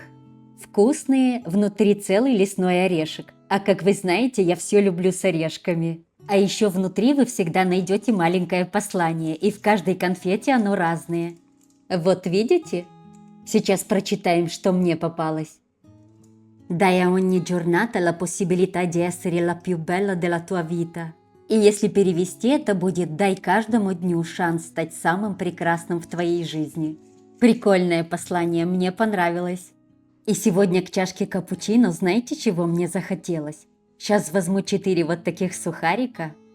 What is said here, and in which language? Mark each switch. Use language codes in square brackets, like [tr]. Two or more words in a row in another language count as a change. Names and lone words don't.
[ru] Вкусные, внутри целый лесной орешек. А как вы знаете, я все люблю с орешками. А еще внутри вы всегда найдете маленькое послание, и в каждой конфете оно разное. Вот видите? Сейчас прочитаем, что мне попалось. [it] Dai a ogni giornata la possibilità di essere la più bella della tua vita. [ru] И если перевести, это будет «дай каждому дню шанс стать самым прекрасным в твоей жизни». Прикольное послание, мне понравилось. И сегодня к чашке капучино знаете, чего мне захотелось? Сейчас возьму 4 вот таких сухарика.